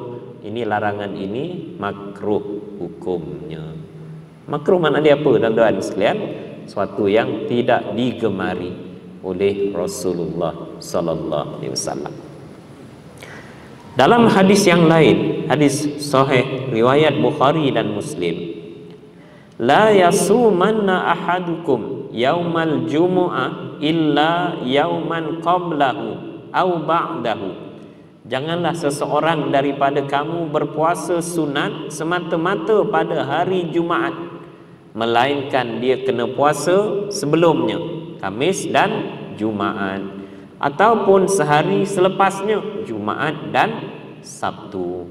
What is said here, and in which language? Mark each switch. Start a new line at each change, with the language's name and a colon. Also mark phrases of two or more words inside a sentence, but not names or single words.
Malay: Ini larangan ini makruh hukumnya. Makruh maknanya apa tuan-tuan sekalian? Suatu yang tidak digemari oleh Rasulullah
Arabic: صلى الله عليه وسلم.
Malay: Dalam hadis yang lain, hadis sahih riwayat Bukhari dan Muslim,
Arabic: لا يصومن أحدكم يوم الجمعة إلا يوما قبله أو بعده.
Malay: Janganlah seseorang daripada kamu berpuasa sunat semata-mata pada hari Jumaat, melainkan dia kena puasa sebelumnya, Khamis dan Jumaat, ataupun sehari selepasnya, Jumaat dan Sabtu.